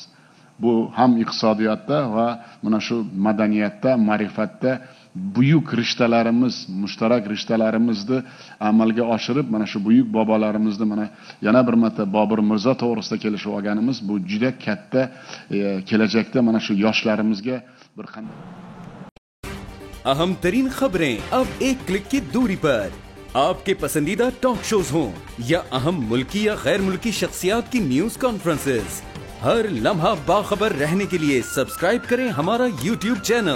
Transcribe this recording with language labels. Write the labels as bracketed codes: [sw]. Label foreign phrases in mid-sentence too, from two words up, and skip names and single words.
[uz] Bu ham iqtisodiyotda va mana shu madaniyatda, ma'rifatda buyuk rishtalarimiz, mushtarak rishtalarimizni amalga oshirib, mana shu buyuk bobolarimizni mana yana bir marta Bobur Mirzo to'g'risida kelishib olganimiz, bu juda katta kelajakda mana shu yoshlarimizga bir qanday [ur] اہم ترین خبریں اب ایک کلک کی دوری پر. آپ کے پسندیدہ [en] talk shows [ur] ہوں یا اہم ملکی یا غیر ملکی شخصیات کی [en] news conferences, [ur] ہر لمحہ باخبر رہنے کے لیے سبسکرائب کریں ہمارا YouTube چینل.